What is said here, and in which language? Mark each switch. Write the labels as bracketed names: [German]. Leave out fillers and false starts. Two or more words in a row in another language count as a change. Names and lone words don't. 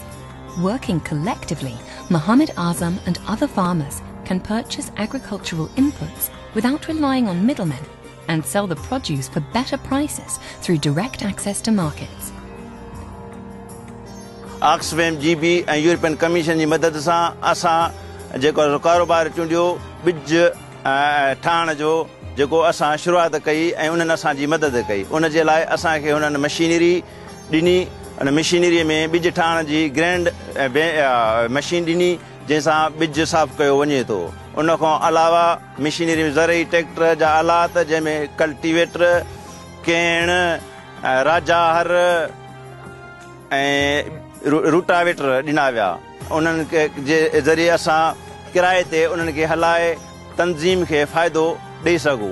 [English] Working collectively, Muhammad Azam and other farmers can purchase agricultural inputs without relying on middlemen and sell the produce for better prices through direct access to markets. Oxfam, GB and European Commission [Sindhi] जी मदद सां असां जेको कारोबार चूंडियो ॿिज ठाहिण जो जेको असां शुरूआत कई ऐं उन्हनि असांजी मदद कई उन जे लाइ असांखे हुननि मशीनरी ॾिनी उन मशीनरीअ में ॿिज ठाहिण जी ग्रैंड मशीन ॾिनी जंहिंसां ॿिज साफ़ कयो वञे थो उन खां अलावा मशीनरी में ज़रई ट्रैक्टर जा आलात जंहिंमें कल्टीवेटर केण राजाहर ऐं रूटावेटर ॾिना विया उन्हनि जे ज़रिए असां किराए ते उन्हनि खे हलाए तंज़ीम खे फ़ाइदो ॾेई सघूं.